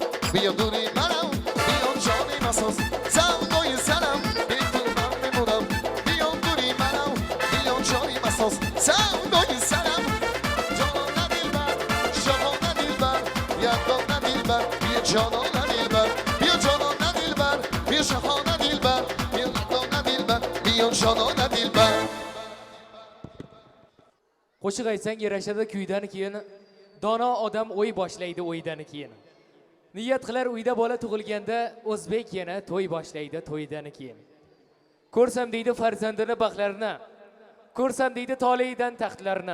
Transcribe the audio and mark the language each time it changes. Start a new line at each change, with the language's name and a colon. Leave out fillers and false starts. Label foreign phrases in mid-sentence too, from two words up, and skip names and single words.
Persian: بیا دوری منم بیا جانی مساز سودای سرم بی تو من میمونم بیا دوری منم بیا جانی مساز سودای سرم جانانه دلبر شاهانه دلبر یکانه دلبر بیا جانانه دلبر بیا جانانه دلبر بیا شاهانه دلبر بیا یکانه دلبر بیا جانانه دلبر
Uzbek: Qo'shiq aytsang yarashadi kuydan keyin dono odam o'y boshlaydi o'ydan keyin. Niyat qilar uyda bola tug'ilganda o'zbek yana to'y boshlaydi to'ydan keyin. Ko'rsam deydi farzandini baxtlarini, ko'rsam deydi tolidan taxtlarini.